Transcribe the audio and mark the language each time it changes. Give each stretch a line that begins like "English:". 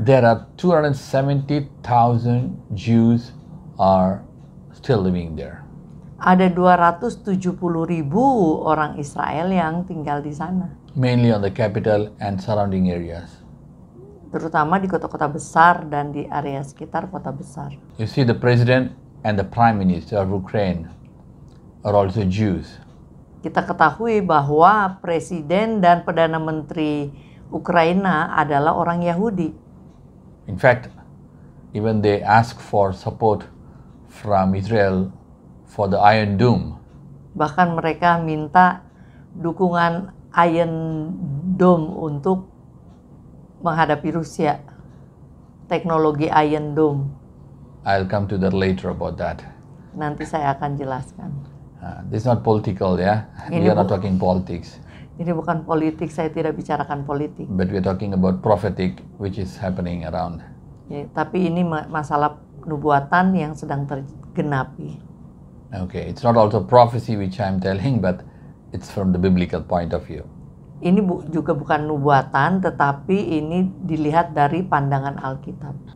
English: there are 270,000 Jews are still living there.
Indonesian: ada 270.000 orang Israel yang tinggal di sana,
English: Mainly on the capital and surrounding areas.
Indonesian: terutama di kota-kota besar dan di area sekitar kota besar.
English: You see, the president and the prime minister of Ukraine are also Jews.
Indonesian: Kita ketahui bahwa presiden dan perdana menteri Ukraina adalah orang Yahudi.
English: In fact, even they ask for support from Israel for the Iron Dome.
Indonesian: Bahkan mereka minta dukungan Iron Dome untuk menghadapi Rusia. Teknologi Iron Dome.
English: I'll come to that later about that.
Indonesian: Nanti saya akan jelaskan.
English: This is not political, yeah? We
Indonesian: Ini
English: are not bu- talking politics,
Indonesian: Ini bukan politik, saya tidak bicarakan politik.
English: but we're talking about prophetic, which is happening around.
Indonesian: Ya, tapi ini masalah nubuatan yang sedang tergenapi.
English: Okay, it's not also prophecy which I'm telling, but it's from the biblical point of view.
Indonesian: Ini juga bukan nubuatan, tetapi ini dilihat dari pandangan Alkitab.